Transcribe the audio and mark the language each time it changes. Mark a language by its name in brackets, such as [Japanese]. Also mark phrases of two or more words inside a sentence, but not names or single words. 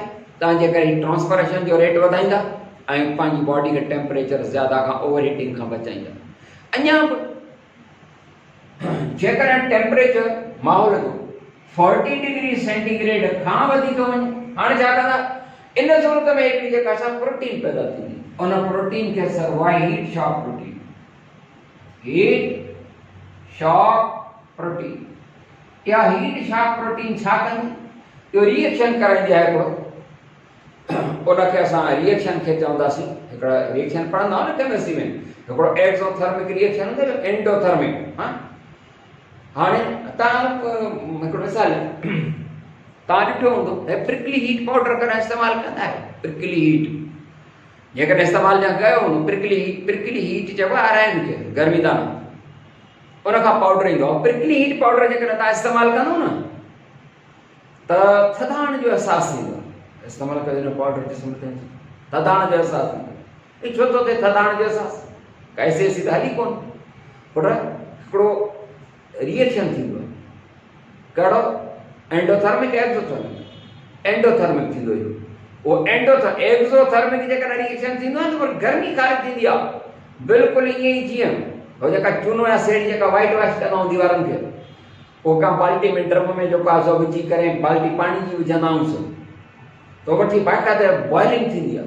[Sindhi] तव्हांजे करे ट्रांसपायरेशन जो रेट वधाईंदा ऐं पंहिंजी बॉडी खे टेम्परेचर ज़्यादा खां [English] over heating [Sindhi] खां बचाईंदा। अञा बि जेकॾहिं टेम्परेचर माहौल जो 40 [English] degree centigrade [Sindhi] खां वधीक वञे, हाणे छा कंदा? इन सूरत में हिकिड़ी जेका असां प्रोटीन पैदा थींदी, उन प्रोटीन खे [English] survive heat shock protein, heat shock protein. [Sindhi] इहा [English] heat shock protein [Sindhi] छा कंदी? इहो रिएक्शन कराईंदी आहे हिकिड़ो। उनखे असां रिएक्शन खे चवंदासीं, हिकिड़ा रिएक्शन पढ़ंदा आहियो न केमिस्ट्री में, हिकिड़ो [English] exothermic reaction [Sindhi] हूंदो आहे, एंडोथर्मिक। हाणे तव्हां हिकिड़ो मिसाल तव्हां ॾिठो हूंदो [English] prickly heat powder [Sindhi] कॾहिं इस्तेमालु कंदा आहियो? [English] prickly heat [Sindhi] जेकॾहिं इस्तेमालु न कयो हूंदो, [English] prickly heat [Sindhi] चइबो आहे आराइम खे, गर्मी दाना, उनखां पाउडर ईंदो आहे। [English] prickly heat powder [Sindhi] जेकॾहिं तव्हां इस्तेमालु कंदो न त थधाइण जो अहसासु थींदो। इस्तेमालु कयो हिन पाउडर जिस्म ते, थधाइण जो अहसासु थींदो। छो थो थिए थधाइण जो अहसासु? कैसे सीधा हली कोन, पर हिकिड़ो रिएक्शन थींदो आहे। कहिड़ो? [English] endothermic exothermic. [Sindhi] एंडोथर्मिक थींदो इहो। उहो एक्सोथर्मिक जेकॾहिं रिएक्शन थींदो आहे न, पर गर्मी ख़ारिज थींदी आहे। बिल्कुलु ईअं ई जीअं हो जेका चूनो या सेड़ी जेका [English] white wash [Sindhi] कंदा आहियूं दीवारनि खे, पोइ का बाल्टी में ड्रम में जेको आहे सो विझी करे बाल्टी पाणी जी विझंदा आहियूं तो वठी बाक़ाइदा बॉइलिंग थींदी आहे।